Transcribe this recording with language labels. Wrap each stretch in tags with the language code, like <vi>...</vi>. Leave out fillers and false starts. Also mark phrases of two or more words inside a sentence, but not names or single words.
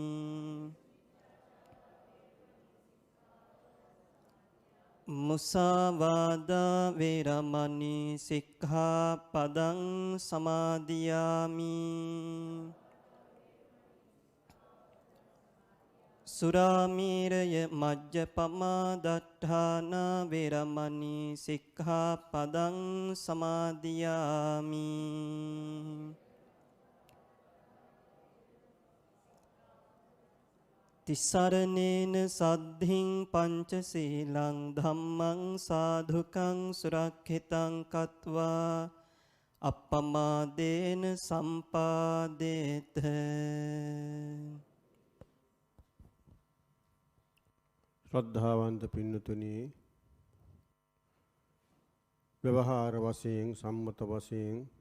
<pi>මුසාවාදා වේරමණී සික්ඛාපදං සමාදියාමි සුරාමීරය මජ්ජපමා දට්ඨාන වේරමණී සික්ඛාපදං සමාදියාමි තිසරණේන සද්ධින් පංචශීලං ධම්මං සාධුකං සුරක්ඛිතං කତ୍වා අප්පමාදේන සම්පාදේත.</pi> <si>ශ්‍රද්ධාවන්ත පින්නතුනි, ව්‍යවහාර වශයෙන් සම්මත වශයෙන්</si>